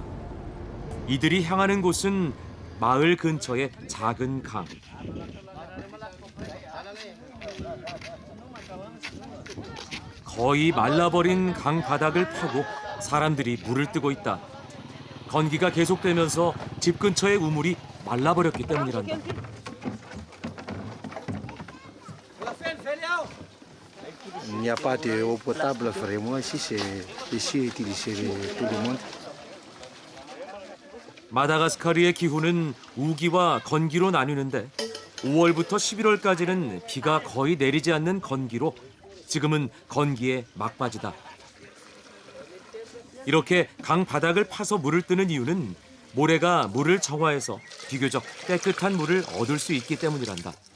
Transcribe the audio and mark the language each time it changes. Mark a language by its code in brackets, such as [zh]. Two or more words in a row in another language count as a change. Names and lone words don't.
[ko] 이들이 향하는 곳은 마을 근처의 작은 강. 거의 말라버린 강 바닥을 파고 사람들이 물을 뜨고 있다. 건기가 계속되면서 집 근처의 우물이 말라버렸기 때문이란다. [fr] Il n'y a pas d'eau potable vraiment ici, c'est ici utilisé tout le monde. [ko] 마다가스카르의 기후는 우기와 건기로 나뉘는데 5월부터 11월까지는 비가 거의 내리지 않는 건기로 지금은 건기의 막바지다. 이렇게 강 바닥을 파서 물을 뜨는 이유는 모래가 물을 정화해서 비교적 깨끗한 물을 얻을 수 있기 때문이란다.